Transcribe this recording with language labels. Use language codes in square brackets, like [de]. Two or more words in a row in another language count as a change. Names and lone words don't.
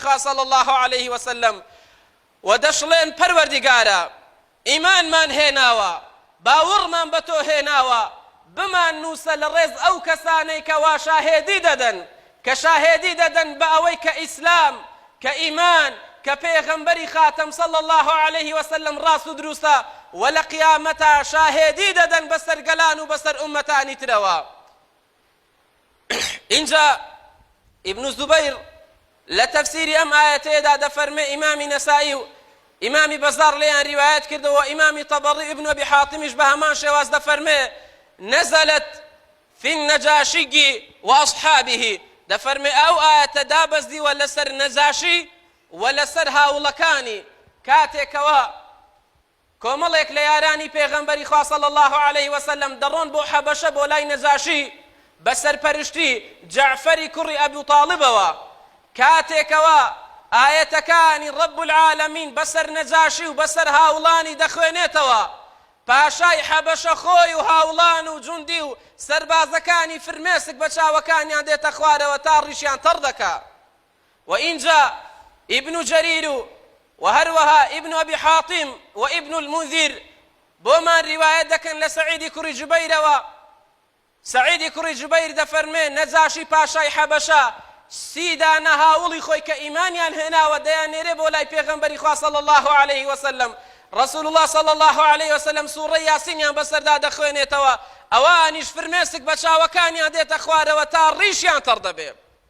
[ckb] خوا [ar] صلی الله علیه وسلم [ckb] و دەشڵێن پەروەردیگارە ئیمانمان هێناوە، باوەڕمان بە تۆ هێناوە، بمان نووسە لە ڕێز ئەو کەسانەی کەوا شاهێدی دەدەن، کە شاهێدی دەدەن بە ئەوەی کە ئیسلام، کە ئیمان، کە پێغەمبەری خاتەم صلی الله علیه وسلم ڕاست و دروستە و لە قیامەتە شاهێدی دەدەن بەسەر گەلان و بەسەر ئومەتانی ترەوە. اینجا ابن زبیر لە تەفسیری ئەم ئاەتەیەدا دەفەرمێ ئیمامی نەسائی و ئیمامی بەزار لێیان ریوایەت کردەوە، ئیمامی تەبەڕی ابن ئەبی حاتمیش بە هەمان شێواز دەفەرمێ [ar] نەزەلت في النەجاشی وأصحابه، [ckb] دەفەرمێ ئەو ئاەتە دابەزیوە لەسەر نەجاشی و لەسەر هاوڵەکانی کاتێکەوە کۆمەڵێک لە یارانی پێغەمبەری خوا [ar] صلی الله علیه وسلم [ckb] دەڕۆن بۆ حەبەشە بۆ لای نەجاشی بەسەرپەرشتی جەعفەری کوڕی ئەبو تاڵبەوە، کاتێکەوە ئاەتەکانی [ar] رب العالمین [ckb] بەسەر نەجاشی و بەسەر هاوڵانی دەخوێنێتەوە، پاشای حەبەشە خۆی و هاوڵان و جوندی و سەربازەکانی فرمێسک بە چاوەکانیان دێتە خوارەوە تا ڕیشیان تەڕ دەکا. و اینجا ابن جرير وهروها ابن أبي حاتم وابن المنذر بۆمان ڕیوایەت دەکەن لە سەعیدی کوڕی جوبەیرەوە سعیدی کوڕی جوبەیر دەفەرمێ نەجاشی پاشای حەبەشە سیدا نەهاوڵی خۆی کە ئیمانیان هێناوە دەیانێرێ بۆ لای پێغەمبەری خوا [ar] صلی الله عليه وسلم رسول الله صلی الله عليه وسلم [ckb] سوورەی یاسینیان بەسەردا دەخوێنێتەوە ئەوانیش فرمێسک بە چاوەکانیان دێتە خوارەوە تا ڕیشیان تەڕ دەبێ